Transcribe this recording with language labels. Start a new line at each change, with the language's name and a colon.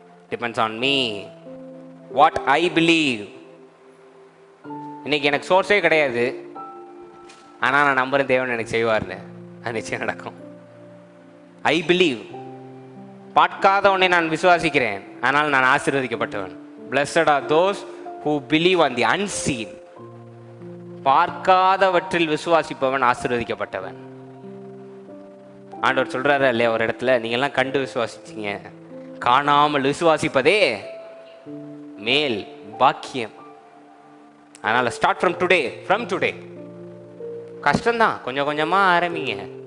English: Depends on me, what I believe.
Tamil: இன்னைக்கு எனக்கு சோர்ஸே கிடையாது, ஆனால் நான் நம்புறேன் தேவன் எனக்கு செய்வார்னு. அது நிச்சயம் நடக்கும்.
English: I believe.
Tamil: பார்க்காத உன்னை நான் விசுவாசிக்கிறேன், ஆனால் நான் ஆசீர்வதிக்கப்பட்டவன்.
English: Blessed are those who believe on the unseen.
Tamil: பார்க்காதவற்றில் விசுவாசிப்பவன் ஆசீர்வதிக்கப்பட்டவன். ஆண்டவர் சொல்றாரு இல்லையா ஒரு இடத்துல, நீங்க எல்லாம் கண்டு விசுவாசிச்சீங்க, காணாமல் விசுவாசிப்பதே மேல் பாக்கியம். அதனால
English: Start from today.
Tamil: கஷ்டம்தான், கொஞ்சம் கொஞ்சமா ஆரம்பிங்க.